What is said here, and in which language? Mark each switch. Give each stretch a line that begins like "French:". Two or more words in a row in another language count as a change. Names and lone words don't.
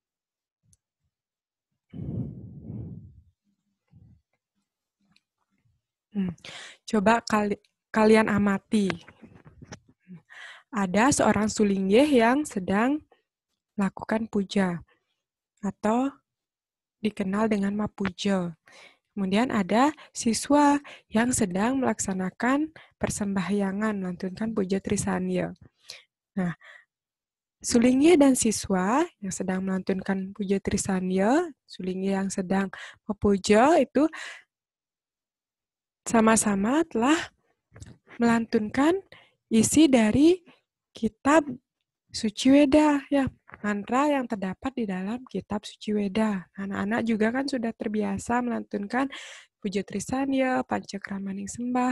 Indonesian: Coba kalian amati. Ada seorang sulinggih yang sedang melakukan puja atau dikenal dengan mapuja. Kemudian ada siswa yang sedang melaksanakan persembahyangan, melantunkan puja Trisanya. Nah, sulinggih dan siswa yang sedang melantunkan puja Trisanya, sulinggih yang sedang mepuja itu sama-sama telah melantunkan isi dari kitab Suci Weda, ya, mantra yang terdapat di dalam kitab Suci Weda. Anak-anak juga kan sudah terbiasa melantunkan Puja Trisanya, Pancakramani Sembah.